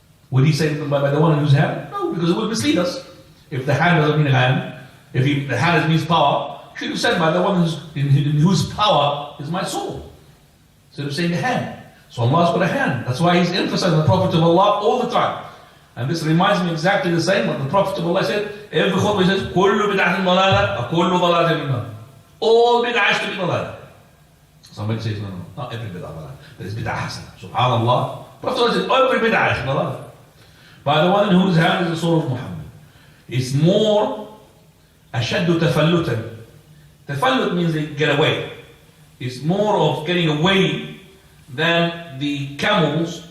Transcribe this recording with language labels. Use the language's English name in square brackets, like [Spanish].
[English] Would he say by the one in whose hand? No, because it would mislead us. If the hand doesn't mean hand, if the hand means power, he should have said by the one in whose power is my soul, instead of saying the hand. So Allah's got a hand. That's why he's emphasizing the Prophet of Allah all the time. And this reminds me exactly the same what the Prophet of Allah said. Every khutbah he says, [Arabic] كُلُّ بِدْعَةٍ ضَلَالَةٍ وَكُلُّ ضَلَالَةٍ فِي النَّارِ. [English] All bid'ah is to be ضلال. Somebody says, no, not every bid'ah ضلال. There is bid'ah hasana. Subhanallah. Prophet Allah says, every bid'ah is ضلال. By the one in whose hand is the soul of Muhammad. It's more [Arabic] أشد تفلتا. [English] Tafallut means they get away. It's more of getting away than the camels.